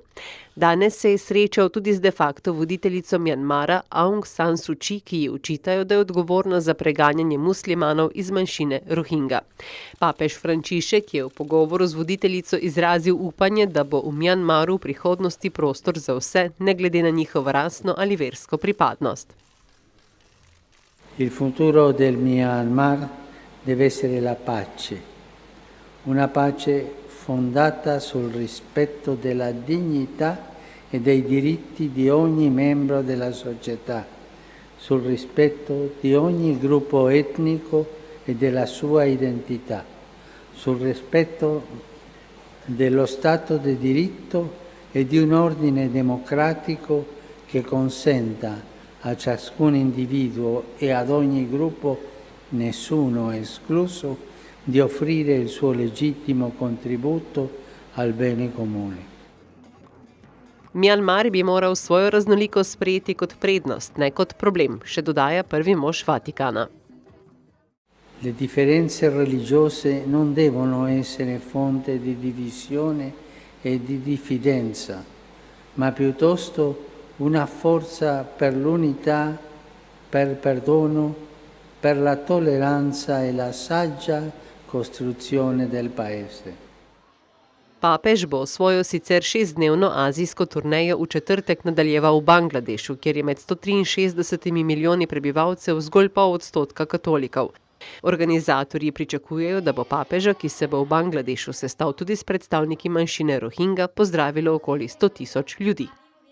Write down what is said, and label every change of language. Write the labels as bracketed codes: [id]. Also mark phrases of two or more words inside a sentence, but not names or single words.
[sl] Danes se je srečal tudi z de facto voditeljico Mjanmara Aung San Suu Kyi, ki ji očitajo, da je odgovorna za preganjanje muslimanov iz manjšine Rohingja. Papež Frančišek je v pogovoru z voditeljico izrazil upanje, da bo v Mjanmaru v prihodnosti prostor za vse, ne glede na njihovo rasno ali versko pripadnost. [it] Il futuro del Myanmar deve essere la pace. Una pace fondata sul rispetto della dignità e dei diritti di ogni membro della società, sul rispetto di ogni gruppo etnico e della sua identità, sul rispetto dello Stato di diritto e di un ordine democratico che consenta a ciascun individuo e ad ogni gruppo, nessuno escluso, di offrire il suo legittimo contributo al bene comune. [sl] Mjanmar bi moral svojo raznolikost sprejeti kot prednost, ne kot problem, še dodaja prvi mož Vatikana. [it] Le differenze religiose non devono essere fonte di divisione e di diffidenza, ma piuttosto una forza per l'unità, per il perdono, per la tolleranza e la saggia costruzione del paese. [sl] Papež bo svojo sicer 6-dnevno azijsko turnejo v četrtek nadaljeval v Bangladešu, kjer je med 163 milijoni prebivalcev zgolj 0,5% katolikov. Organizatorji pričakujejo, da bo papeža, ki se bo v Bangladešu sestal tudi s predstavniki manjšine Rohingja, pozdravilo okoli 100 000 ljudi.